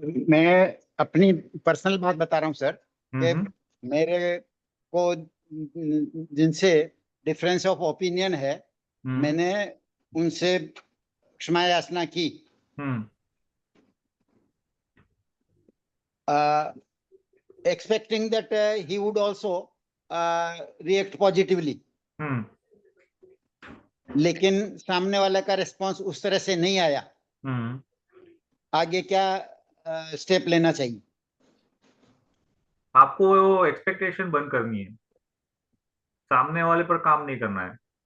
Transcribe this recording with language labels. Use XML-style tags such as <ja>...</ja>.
<hi>मैं अपनी पर्सनल बात बता रहा हूँ सर, कि हम्म मेरे को जिनसे</hi> <en>difference of opinion</en> <hi>है, हम्म मैंने उनसे क्षमा याचना की। हम्म</hi> <en>expecting that he would also react positively.</en> <hi>लेकिन सामने वाला का रिस्पांस उस तरह से नहीं आया. आगे क्या स्टेप लेना चाहिए? आपको वो एक्सपेक्टेशन बंद करनी है, सामने वाले पर काम नहीं करना है.</hi>